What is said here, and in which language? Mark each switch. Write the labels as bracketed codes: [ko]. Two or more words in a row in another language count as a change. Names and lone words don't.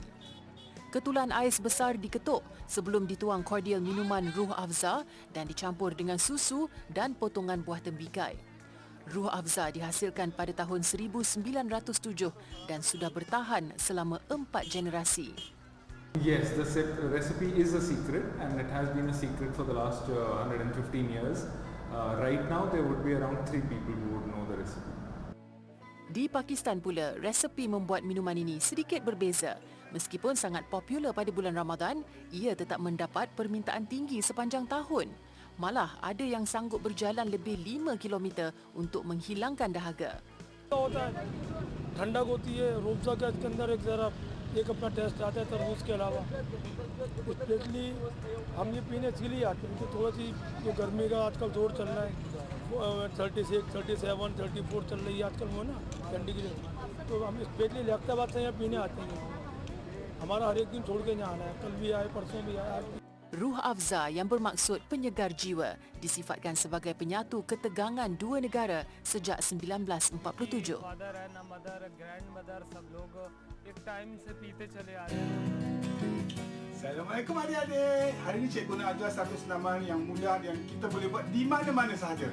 [ms] Ketulan ais besar diketuk sebelum dituang kordial minuman Ruh Afza dan dicampur dengan susu dan potongan buah tembikai. Ruh Afza dihasilkan pada tahun 1907 dan sudah bertahan selama 4 generasi. [en] Yes, the recipe is a secret and it has been a secret for the last 115 years. Right now there would be around 3 people who would know the recipe. [ms] Di Pakistan pula, resepi membuat minuman ini sedikit berbeza. Meskipun sangat popular pada bulan Ramadan, ia tetap mendapat permintaan tinggi sepanjang tahun. Malah ada yang sanggup berjalan lebih 5 km untuk menghilangkan dahaga. [ur] ٹھنڈک ہوتی ہے روح افزا کے اندر ایک اپنا ٹیسٹ آتا ہے تربوز کے علاوہ اسپیشلی ہم یہ پینے اس لیے آتے ہیں کہ تھوڑا سی جو گرمی کا آج کل زور چل رہا ہے 36، 37، 34 چل رہی ہے آج کل وہ نا ٹھنڈی کی تو ہم اسپیشلی لیاقت آباد سے یہاں پینے آتے ہیں ہمارا ہر ایک دن چھوڑ کے یہاں آنا ہے کل بھی آئے پرسوں بھی آئے آج بھی [ms] Ruh Afza yang bermaksud penyegar jiwa disifatkan sebagai penyatu ketegangan dua negara sejak 1947. Assalamualaikum adik-adik. Hari ini cikgu nak ajar satu senaman yang mudah yang kita boleh buat di mana-mana sahaja.